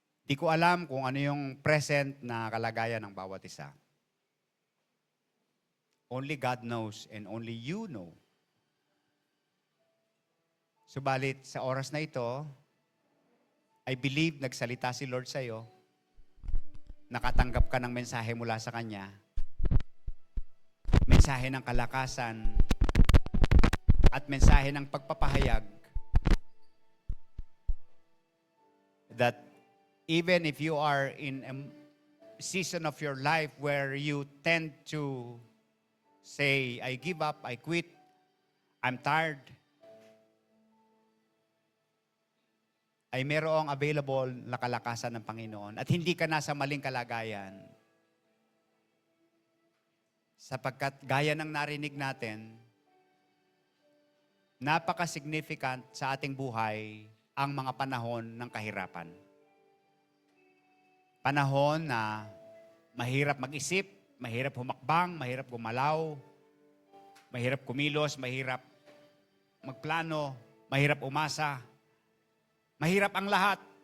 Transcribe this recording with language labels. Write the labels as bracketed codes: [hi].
[tl] Di ko alam kung ano yung present na kalagayan ng bawat isa. [en] Only God knows and only you know. [tl] Subalit sa oras na ito, [en] I believe [tl] nagsalita si Lord sa iyo, nakatanggap ka ng mensahe mula sa Kanya, mensahe ng kalakasan, at mensahe ng pagpapahayag [en] that even if you are in season of your life where you tend to say, I give up, I quit, I'm tired, [tl] ay merong available na kalakasan ng Panginoon at hindi ka nasa maling kalagayan. Sapagkat gaya ng narinig natin, napaka-significant sa ating buhay ang mga panahon ng kahirapan. Panahon na mahirap mag-isip, mahirap humakbang, mahirap gumalaw, mahirap kumilos, mahirap magplano, mahirap umasa, mahirap ang lahat.